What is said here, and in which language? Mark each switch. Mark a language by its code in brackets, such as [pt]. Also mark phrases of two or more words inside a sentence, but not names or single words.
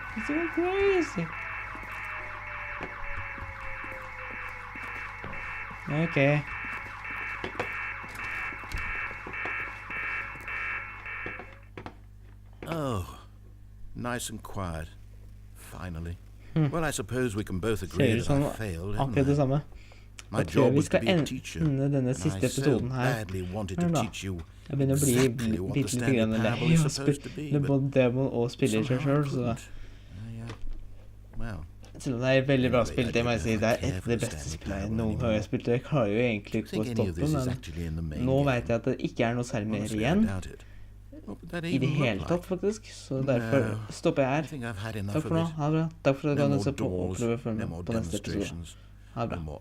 [en] It's all crazy. Okay. Oh, nice and quiet. Finally. Well, I suppose we can both agree [no] Ser ut [en] that I [no] som [en] failed, [no] akkurat [en] haven't [no] det [en] I? [no] samme. [en] My [no] Jeg tror [en] job [no] vi [en] was to [no] skal [en] be a teacher, [no] ende denne [en] and [no] siste [en] I so [no] episoden her. [en] badly wanted [no] Hør [en] to [no] da. [en] teach you [no] Jeg begynner å bli [en] exactly what the [no] bitte litt [en] Stanley [no] grann lei [en] Parable is [no] av å [en] supposed to be, [no] spille [en] but [no] både demo og spille seg [en] somehow I [no] selv, så [en] couldn't. Well, [no] selv om det er veldig bra [en] Anyway, [no] spilt, [en] I [no] det må jeg [en] didn't [no] si, det er [en] care [no] et [en] for [no] av de [en] the [no] beste [en] Stanley [no] spillene jeg [en] Parable [no] noen gang har [en] anymore. [no] spilt. Jeg klarer jo egentlig [en] I [no] ikke [en] think [no] å [en] any of [no] stoppe, [en] this is [no] men [en] actually in the main [no] nå [en] game. [no] vet jeg at det ikke er noe særlig mer [en] Honestly, I [no] igjen [en] doubt it. What would that [no] i det [en] even [no] hele [en] look [no] tatt, [en] like? [no] faktisk, så derfor [en] No, [no] stopper jeg [en] I [no] her. [en] think I've had enough [no] Takk [en] of [no] for nå, [en] it. [no] ha det bra. Takk for at du [en] No [no] kan [en] more [no] se på og [en] doors, [no] prøve å følge [en] no [no] med [en] more [no] på neste episode. [en] demonstrations, [no] Ha det [en] no [no] bra. [en] more